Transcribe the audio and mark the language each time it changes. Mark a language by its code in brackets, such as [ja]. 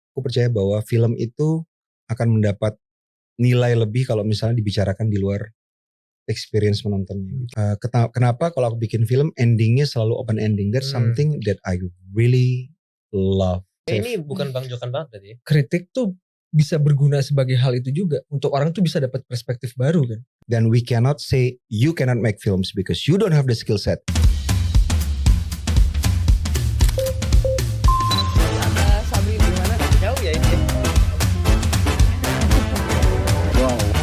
[id] Aku percaya bahwa film itu akan mendapat nilai lebih kalau misalnya dibicarakan di luar experience menontonnya. Kenapa kalau aku bikin film endingnya selalu open ending? [en] That's something that I really love. [id] Ini bukan Bang Jokan banget tadi. Kritik tuh bisa berguna sebagai hal itu juga. Untuk orang tuh bisa dapat perspektif baru kan. [en] Dan we cannot say you cannot make films because you don't have the skill set. [id] Sabri gimana? Jauh ya ini. Wow.